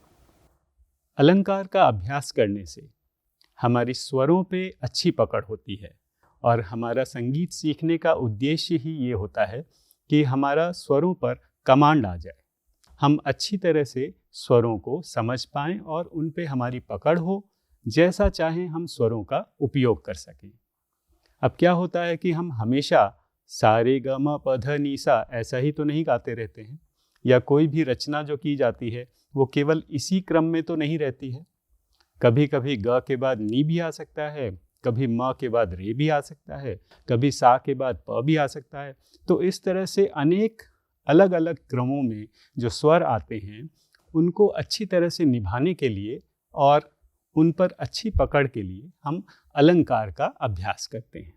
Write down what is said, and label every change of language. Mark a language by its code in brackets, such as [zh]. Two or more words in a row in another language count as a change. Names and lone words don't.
[hi] अलंकार का अभ्यास करने से हमारी स्वरों पे अच्छी पकड़ होती है और हमारा संगीत सीखने का उद्देश्य ही ये होता है कि हमारा स्वरों पर कमांड आ जाए, हम अच्छी तरह से स्वरों को समझ पाएं और उन पे हमारी पकड़ हो, जैसा चाहें हम स्वरों का उपयोग कर सकें। अब क्या होता है कि हम हमेशा सा रे ग म प ध नि सा ऐसा ही तो नहीं गाते रहते हैं, या कोई भी रचना जो की जाती है वो केवल इसी क्रम में तो नहीं रहती है। कभी कभी ग के बाद नी भी आ सकता है, कभी म के बाद रे भी आ सकता है, कभी सा के बाद प भी आ सकता है। तो इस तरह से अनेक अलग अलग क्रमों में जो स्वर आते हैं उनको अच्छी तरह से निभाने के लिए और उन पर अच्छी पकड़ के लिए हम अलंकार का अभ्यास करते हैं।